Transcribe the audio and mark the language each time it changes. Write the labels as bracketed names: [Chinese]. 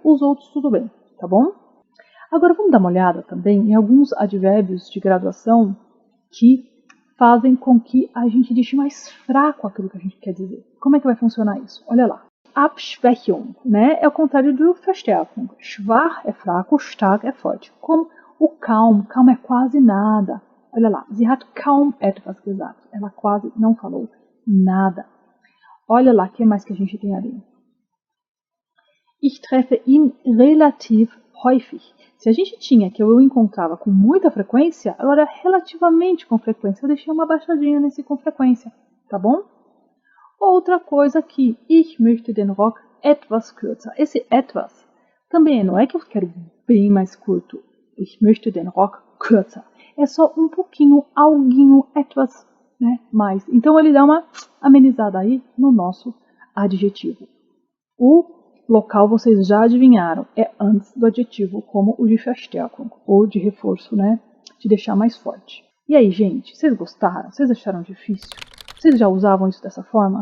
[Portuguese] Os outros tudo bem, tá bom? Agora vamos dar uma olhada também em alguns advérbios de graduação que fazem com que a gente deixe mais fraco aquilo que a gente quer dizer. Como é que vai funcionar isso? Olha lá. Abschwächung, né? É o contrário do Verstärkung. Schwach é fraco, stark é forte. Como o kaum, kaum é quase nada. Olha lá, [German] sie hat kaum etwas gesagt. [Portuguese] Ela quase não falou nada. Olha lá, o que mais que a gente tem ali? [German] Ich treffe ihn relativ häufig. [Portuguese] Se a gente tinha que eu encontrava com muita frequência, agora relativamente com frequência. Eu deixei uma baixadinha nesse com frequência, tá bom? Outra coisa aqui, [German] ich möchte den Rock etwas kürzer. [Portuguese] Esse etwas também não é que eu quero bem mais curto. [German] Ich möchte den Rock kürzer. [Portuguese] É só um pouquinho, alguinho, etwas, né, mais. Então ele dá uma amenizada aí no nosso adjetivo. O local vocês já adivinharam, é antes do adjetivo, como o de Verstärkung, ou de reforço, né, de deixar mais forte. E aí, gente, vocês gostaram? Vocês acharam difícil? Vocês já usavam isso dessa forma?